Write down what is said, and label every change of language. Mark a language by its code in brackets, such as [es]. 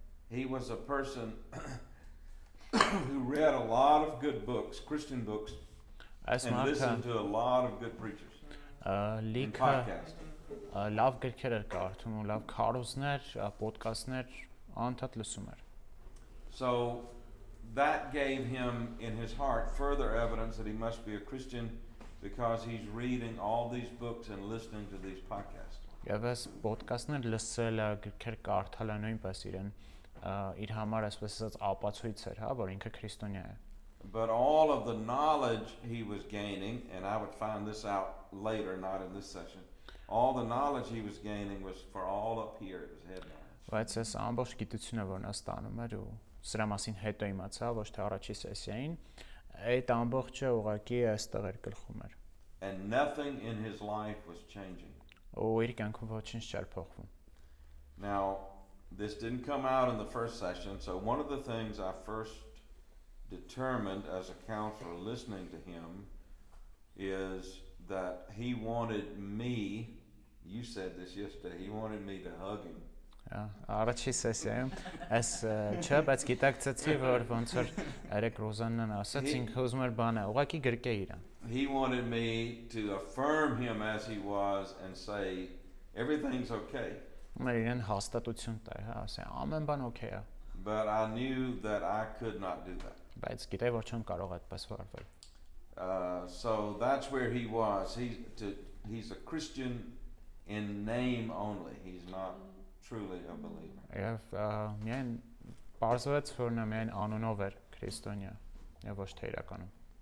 [en] He was a person who read a lot of good books, Christian books, and listened to a lot of good preachers. And podcasts. [hy] Լավ գրքեր էր կարդում, լավ քարոզներ, ոդկասթներ անդադ լսում էր։ [en] So that gave him in his heart further evidence that he must be a Christian because he's reading all these books and listening to these podcasts. [hy] Եվ այս ոդկասթներ լսելը, գրքեր կարդալը նույնպես իր համար այսպես ասած ապացույց էր, հա, որ ինքը քրիստոնյա է։ [en] But all of the knowledge he was gaining, and I would find this out later, not in this session, all the knowledge he was gaining was for all up here, it was head knowledge. [hy] Բայց այս ամբողջ գիտությունը, որ նա ստանում էր ու սրա մասին հետո իմացա, ոչ թե առաջի սեսիային, այդ ամբողջը ուղղակի այստեղ էր գլխում էր։ [en] And nothing in his life was changing. [hy] Ու իր կյանքում ոչինչ չէր փոխվում։ [en] Now, this didn't come out in the first session, so one of the things I first determined as a counselor listening to him is that he wanted me, you said this yesterday, he wanted me to hug him. [hy] Առաջի սեսիայում այս չէ, բայց գիտակցեցի, որ ոնց որ երեք Ռոզաննան ասաց, ինքը ուզում էր բանը, ուղղակի գրկե իրան։ [en] He wanted me to affirm him as he was and say everything's okay. [hy] Իրեն հաստատություն տա, հա, ասե ամեն բան օքեյ է։ [en] But I knew that I could not do that. [hy] Բայց գիտեի, որ չեմ կարող այդպես վարվել։ [en] So that's where he was. He's a Christian in name only. He's not truly a believer. [hy] Եվ միայն բարձրացած որ նա միայն անունով էր քրիստոնյա, եւ ոչ թե իրականում։